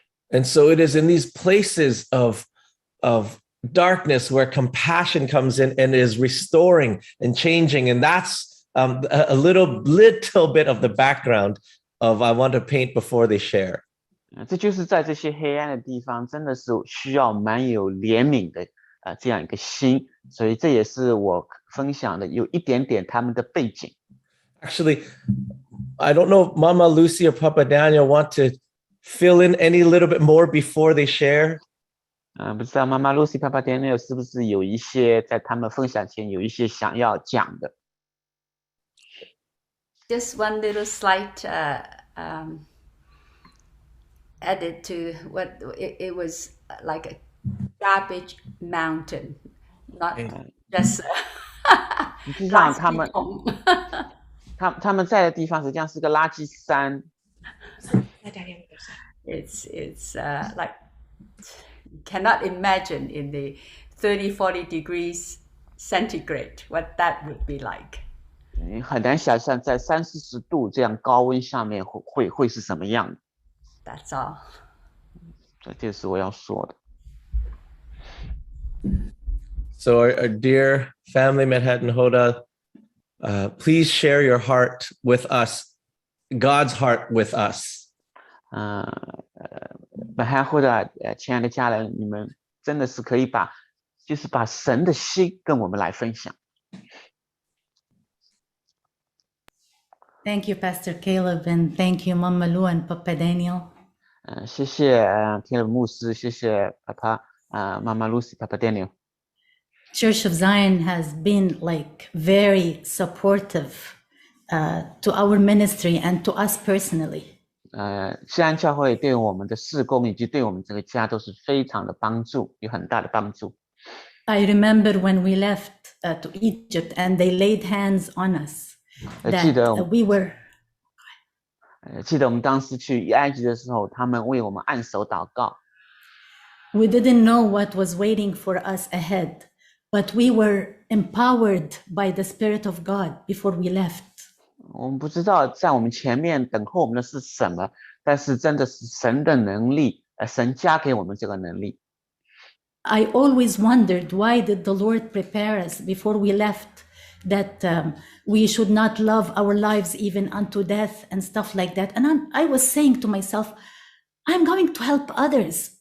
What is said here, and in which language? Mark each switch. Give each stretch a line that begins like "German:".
English: And so it is in these places of darkness where compassion comes in and is restoring and changing. And that's a little bit of the background of I want to paint before they share.
Chinese: 这就是在这些黑暗的地方，真的是需要蛮有怜悯的这样一个心，所以这也是我分享的有一点点他们的背景。
English: Actually, I don't know if Mama Lucy or Papa Daniel want to fill in any little bit more before they share.
Chinese: 不知道妈妈 Lucy、爸爸 Daniel 是不是有一些在他们分享前有一些想要讲的。
English: Just one little slight added to what it was like a garbage mountain, not just
Chinese: 实际上他们在的地方实际上是个垃圾山。
English: It's like you cannot imagine in the 30-40 degrees centigrade what that would be like.
Chinese: 你很难想象在30-40度这样高温下面会是什么样的。
English: That's all.
Chinese: 这就是我要说的。
English: So our dear family Manhattan Hoda, please share your heart with us, God's heart with us.
Chinese: Manhattan Hoda 亲爱的家人，你们真的是可以把神的心跟我们来分享。
English: Thank you, Pastor Caleb, and thank you, Mama Lu and Papa Daniel.
Chinese: 谢谢Caleb 牧师，谢谢妈妈 Lucy、Papa Daniel。
English: Church of Zion has been like very supportive to our ministry and to us personally.
Chinese: 西安教会对我们的事工以及对我们这个家都是非常的帮助，有很大的帮助。
English: I remember when we left to Egypt and they laid hands on us.
Chinese: 记得
English: we were
Chinese: 记得我们当时去埃及的时候，他们为我们按手祷告。
English: We didn't know what was waiting for us ahead, but we were empowered by the Spirit of God before we left.
Chinese: 我们不知道在我们前面等候我们的是什么，但是真的是神的能力，神加给我们这个能力。
English: I always wondered, why did the Lord prepare us before we left that we should not love our lives even unto death and stuff like that. And I was saying to myself, I'm going to help others.